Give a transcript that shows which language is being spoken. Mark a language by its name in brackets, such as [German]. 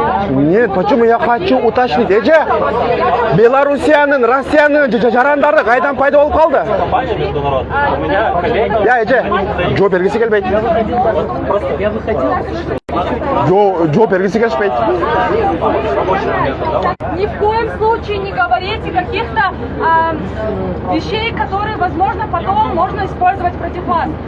[Russian] Нет, почему я хочу уточнить? [Kyrgyz] Эже, Беларусиянын, Россиянын жарандары кайдан пайда болуп калды? Я эже, жоо бергиси келбейт. Жоо бергиси келишпейт. [Russian] Ни в коем случае не говорите каких-то вещей, которые, возможно, потом можно использовать против вас.